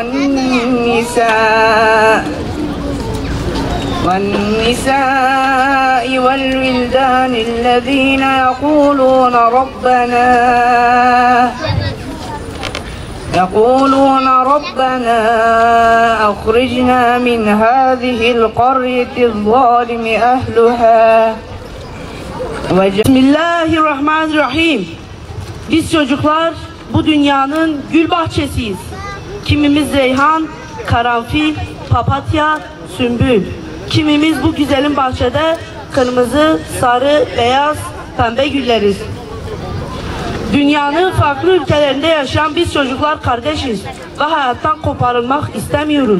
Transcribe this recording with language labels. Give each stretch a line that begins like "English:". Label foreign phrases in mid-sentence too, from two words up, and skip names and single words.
Arabic: والنساء والولدان الذين يقولون ربنا أخرجنا من هذه القرية الظالم أهلها بسم الله الرحمن الرحيم.
Turkish: Biz çocuklar bu dünyanın gül bahçesiyiz. Kimimiz reyhan, karanfil, papatya, sümbül. Kimimiz bu güzelim bahçede kırmızı, sarı, beyaz, pembe gülleriz. Dünyanın farklı ülkelerinde yaşayan biz çocuklar kardeşiz ve hayattan koparılmak istemiyoruz.